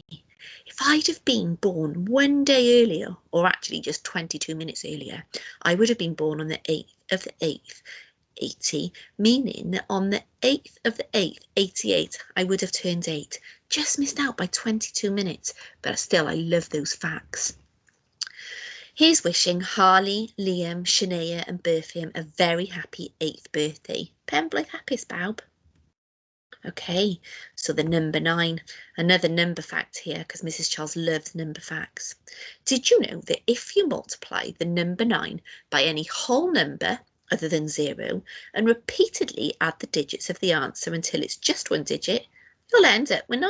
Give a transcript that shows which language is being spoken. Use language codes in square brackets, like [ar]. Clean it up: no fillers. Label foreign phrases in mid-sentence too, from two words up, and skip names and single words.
[en] If I'd have been born one day earlier, or actually just 22 minutes earlier, I would have been born on the 8th of the 8th, 80, meaning that on the 8th of the 8th, 88, I would have turned 8. Just missed out by 22 minutes, but still I love those facts. Here's wishing Harley, Liam, Shania and Berthium a very happy 8th birthday. [cy] Penblwydd hapus bawb. [en] Okay, so the number 9, another number fact here because Mrs. Charles loves number facts. Did you know that if you multiply the number 9 by any whole number other than 0 and repeatedly add the digits of the answer until it's just 1 digit, you'll end up with 9?